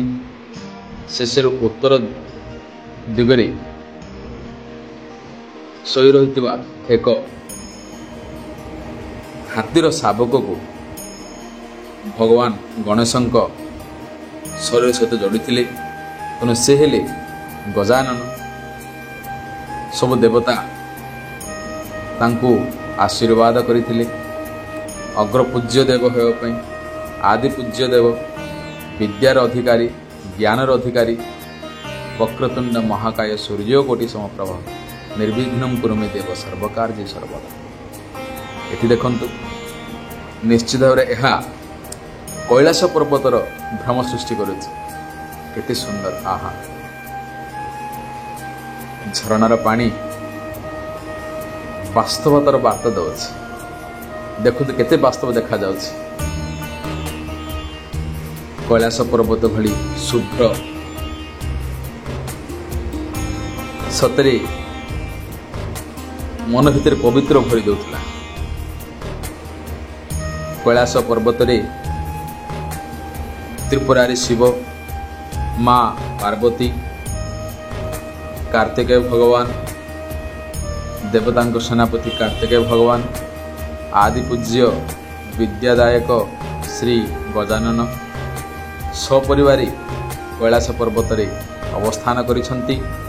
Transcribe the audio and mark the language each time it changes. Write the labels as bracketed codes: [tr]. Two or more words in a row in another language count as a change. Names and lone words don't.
[or] ଶେଷର ଉତ୍ତର ଦିଗରେ ଶୋଇ ରହିଥିବା ଏକ ହାତୀର ଶାବକ କୁ ଭଗବାନ ଗଣେଶଙ୍କ ଶରୀର ସହିତ ଯୋଡ଼ି ତେଣୁ ସେ ହେଲେ ଗଜାନନ। ସବୁ ଦେବତା ତାଙ୍କୁ ଆଶୀର୍ବାଦ କରିଥିଲେ। ଅଗ୍ର ପୂଜ୍ୟ ଦେବ ହୋଇ, ଆଦି ପୂଜ୍ୟ ଦେବ, ବିଦ୍ୟାର ଅଧିକାରୀ, ଜ୍ଞାନର ଅଧିକାରୀ, [sa] वक्रतुंड महाकाय सूर्यकोटि समप्रभ, निर्विघ्नं कुरु मे देव सर्वकार्ये सर्वदा। [or] ଏଠି ଦେଖନ୍ତୁ ନିଶ୍ଚିତ ଭାବ ଏହା କୈଳାସ ପର୍ବତର ଭ୍ରମ ସୃଷ୍ଟି କରୁଛି। କେତେ ସୁନ୍ଦର! ଆହା, ଝରଣାର ପାଣି ବାସ୍ତବତାର ବାର୍ତ୍ତା ଦେଉଛି। ଦେଖନ୍ତୁ କେତେ ବାସ୍ତବ ଦେଖା ଯାଉଛି। କୈଳାସ ପର୍ବତ ଭଳି ଶୁଭ୍ର, ସତରେ ମନ ଭିତର ପବିତ୍ର ଭରି ଦେଉଥିଲା। କୈଳାସ ପର୍ବତ ରେ ତ୍ରିପୁରାରି ଶିବ, ମା ପାର୍ବତୀ, କାର୍ତ୍ତିକେୟ ଭଗବାନ, ଦେବତାଙ୍କ ସେନାପତି କାର୍ତ୍ତିକେୟ ଭଗବାନ, ଆଦି ପୂଜ୍ୟ ବିଦ୍ୟାଦାୟକ ଶ୍ରୀ ଗଜାନନ ସପରିବାର କୈଳାସ ପର୍ବତ ରେ ଅବସ୍ଥାନ କରିଛନ୍ତି।